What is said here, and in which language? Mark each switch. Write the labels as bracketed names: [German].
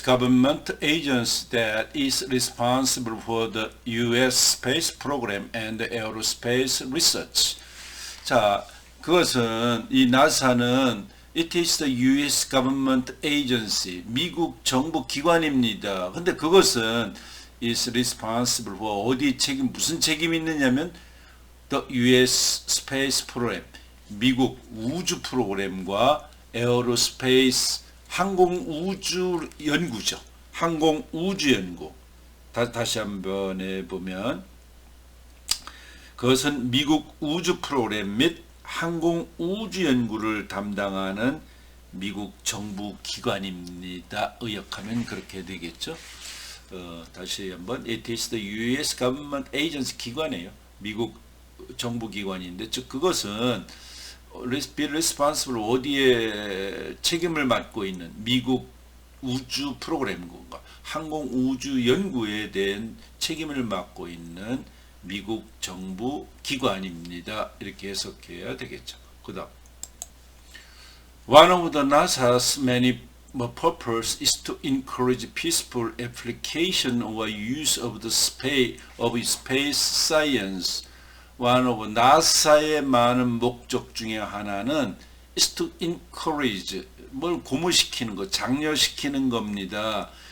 [English] government agency that is responsible for the U.S. space program and aerospace research. [Korean] 자, 그것은 이 나사는 [English] It is the U.S. government agency, [Korean] 미국 정부 기관입니다. 근데 그것은 [English] is responsible for [Korean] 무슨 책임이 있느냐면 [English] the U.S. space program, [Korean] 미국 우주 프로그램과 aerospace, 항공 우주 연구죠. 항공 우주 연구. 다시 한번 해보면 그것은 미국 우주 프로그램 및 항공 우주 연구를 담당하는 미국 정부 기관입니다. 의역하면 그렇게 되겠죠. 다시 한번 [English] It is the U.S. government agency, [Korean] 기관이에요. 미국 정부 기관인데, 즉 그것은 [English] be responsible, [Korean] 어디에 책임을 맡고 있는 미국 우주 프로그램과 항공 우주 연구에 대한 책임을 맡고 있는 미국 정부 기관입니다. 이렇게 해석해야 되겠죠. 그 다음 [English] One of the NASA's many purposes is to encourage peaceful application or use of the space science. [Korean] One of NASA의 많은 목적 중에 하나는 [English] is to encourage, [Korean] 뭘 고무시키는 거, 장려시키는 겁니다.